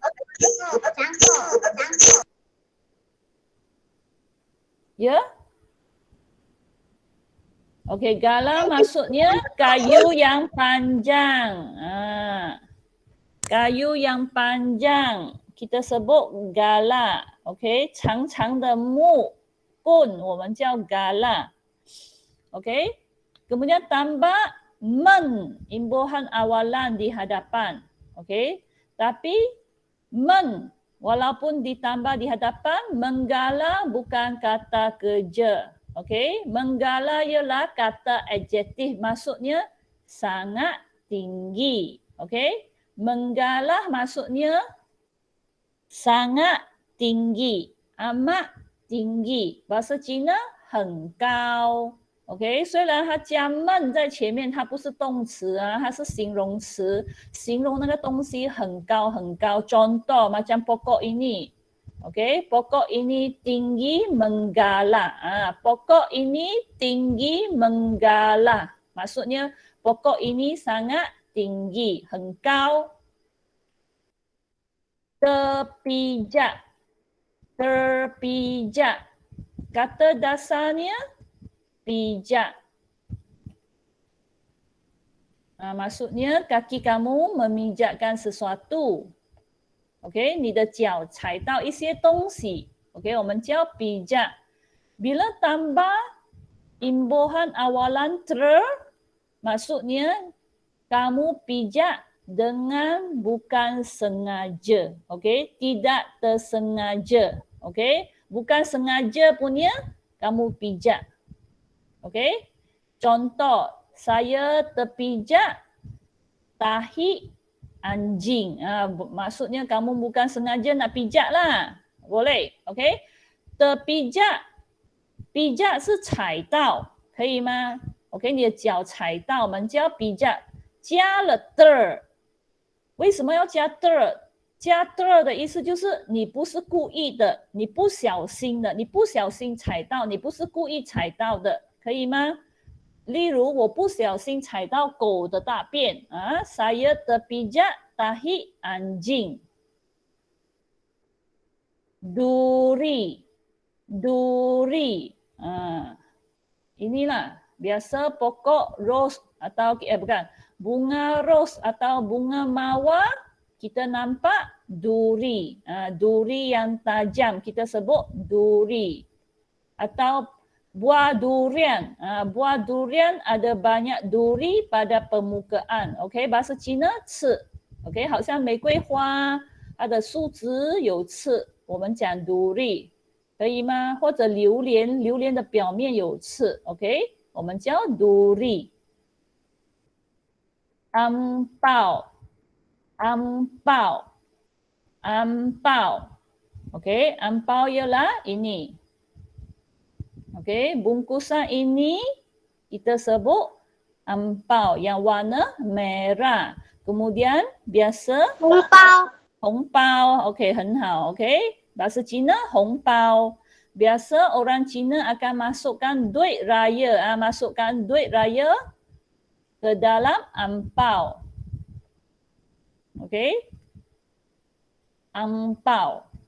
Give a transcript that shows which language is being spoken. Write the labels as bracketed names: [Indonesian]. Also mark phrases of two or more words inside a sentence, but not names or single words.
[Malay] Ya. Okey, galah maksudnya kayu yang panjang. Kayu yang panjang kita sebut galah. Okey, [Chinese] 长长的木棍我们叫 galah. [Malay] Okey. Kemudian tambah men, imbuhan awalan di hadapan. Okey. Tapi men walaupun ditambah di hadapan, menggalah bukan kata kerja. Okey, menggalah ialah kata adjektif, maksudnya sangat tinggi. Okey, menggalah maksudnya sangat tinggi, amat tinggi. Bahasa Cina [Chinese] 很高。OK， 虽然它加闷在前面，它不是动词啊，它是形容词，形容那个东西很高很高。 [Malay] Contoh macam pokok ini. OK, pokok ini tinggi menggalah. Pokok ini tinggi menggalah. Maksudnya pokok ini sangat tinggi, [Chinese] 很高。 [Malay] Terpijak, terpijak. Kata dasarnya pijak. Maksudnya kaki kamu memijakkan sesuatu. [Chinese] OK， 你的脚踩到一些东西。OK， 我们叫 pijak. [Malay] Bila tambah imbuhan awalan ter, maksudnya kamu pijak dengan bukan sengaja. OK, tidak tersengaja. OK, bukan sengaja punya kamu pijak. OK, contoh saya terpijak tahi anjing. Maksudnya kamu bukan sengaja nak pijak lah. Boleh. OK. Terpijak. Pijak [Chinese] 是踩到，可以吗 ？OK， 你的脚踩到，我们叫 pijak。加了 ter。为什么要加 ter？加 ter 的意思就是你不是故意的，你不小心的，你不小心踩到，你不是故意踩到的，可以吗？例如，我不小心踩到狗的大便 [Malay] saya terpijak tahi anjing. Duri, duri. Inilah biasa pokok ros atau bukan bunga ros atau bunga mawar kita nampak duri. Duri yang tajam kita sebut duri. Atau buah durian. Buah durian ada banyak duri pada permukaan. [Chinese] OK， [Malay] bahasa Cina [Chinese] 刺。OK， 好像玫瑰花，它的树枝有刺，我们讲 duri， 可以吗？或者榴莲，榴莲的表面有刺。OK， 我们叫 duri。 [Malay] Ampau, ampau, ampau. OK， ampau ialah ini. Okey, bungkusan ini kita sebut ampau yang warna merah. Kemudian biasa [Chinese] 红包，红包. Okey, 很好. [Malay] Okey, bahasa Cina 红包. Biasa orang Cina akan masukkan duit raya, masukkan duit raya ke dalam ampau. Okey. Angpau.